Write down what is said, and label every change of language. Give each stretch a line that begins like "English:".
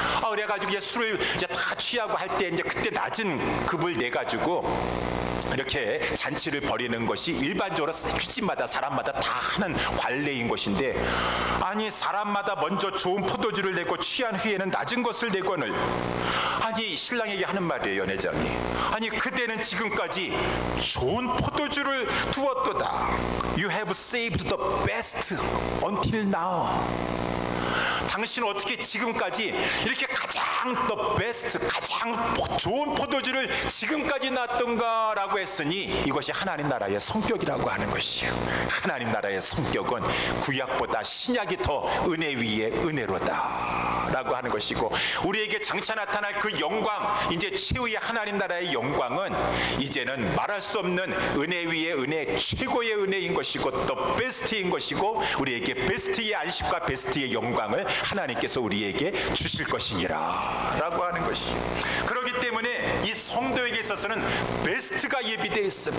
Korean: 그래가지고 이제 술을 이제 다 취하고 할 때 이제 그때 낮은 급을 내 가지고 이렇게 잔치를 벌이는 것이 일반적으로 집집마다 사람마다 다 하는 관례인 것인데 아니 사람마다 먼저 좋은 포도주를 내고 취한 후에는 낮은 것을 내거늘 아니 신랑에게 하는 말이에요. 연회장이 아니 그대는 지금까지 좋은 포도주를 두었도다.
English: You have saved the best until now.
Korean: 당신은 어떻게 지금까지 이렇게 가장
English: the best,
Korean: 가장 좋은 포도주를 지금까지 놨던가 라고 했으니 이것이 하나님 나라의 성격이라고 하는 것이에요. 하나님 나라의 성격은 구약보다 신약이 더 은혜 위에 은혜로다 라고 하는 것이고 우리에게 장차 나타날 그 영광 이제 최후의 하나님 나라의 영광은 이제는 말할 수 없는 은혜 위에 은혜 최고의 은혜인 것이고
English: the best
Korean: 인 것이고 우리에게 베스트의 안식과 베스트의 영광을 하나님께서 우리에게 주실 것이니라 라고 하는 것이 그렇기 때문에 이 성도에게 있어서는 베스트가 예비되어 있어.